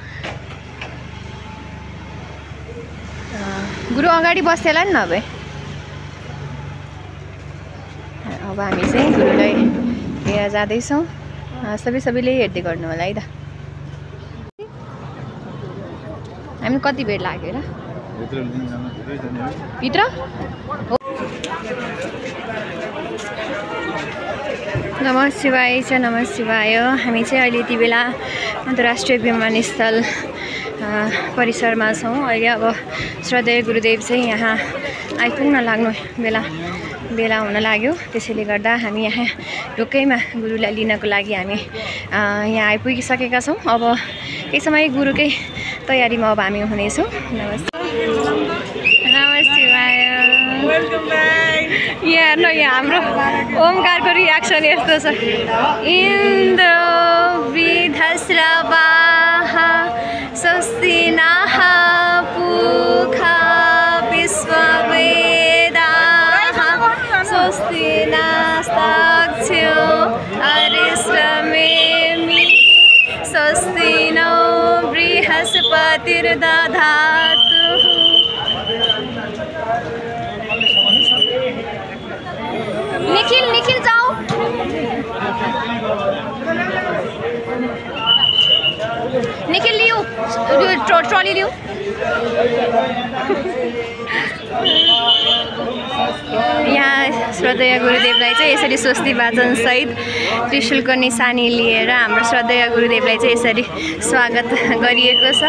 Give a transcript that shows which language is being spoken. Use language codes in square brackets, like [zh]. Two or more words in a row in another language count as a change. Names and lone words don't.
[ne] गुरु अगाडि बस्थेला नि नभए। अब हामी चाहिँ गुरुलाई लिएर जाँदैछौँ। सबैले हेर्दै गर्नु होला है त। हामी कति बेर लाग्यो र भित्र? [sa] नमः शिवाय छ, नमः शिवाय। [ne] हामी चाहिँ अहिले यति बेला अन्तर्राष्ट्रिय विमानस्थल परिसरमा छौँ। अहिले अब श्रद्धेय गुरुदेव चाहिँ यहाँ आइपुग्न लाग्नु बेला हुन लाग्यो। त्यसैले गर्दा हामी यहाँ ढुक्कैमा गुरुलाई लिनको लागि हामी यहाँ आइपुगिसकेका छौँ। अब केही समय गुरुकै तयारीमा अब हामी हुनेछौँ। [sa] नमस्ते, नमः शिवाय। [ne] यहाँ हेर्नु, यहाँ हाम्रो ओमकारको रियाक्सन यस्तो छ। [sa] इन्द्र वृद्धश्रवाः स्वस्ति नः पूषा विश्ववेदाः स्वस्ति नस्ताक्ष्यो अरिष्टनेमिः स्वस्ति नो बृहस्पतिर्दधातु। [hi] निखिल जाओ। [ne] निखिल लियो ट्रॉली लियो। यहाँ श्रद्धेय गुरुदेवलाई चाहिँ यसरी स्वस्ति वाचन सहित त्रिशूलको निशानी लिएर हाम्रो श्रद्धेय गुरुदेवलाई चाहिँ यसरी स्वागत गरिएको छ।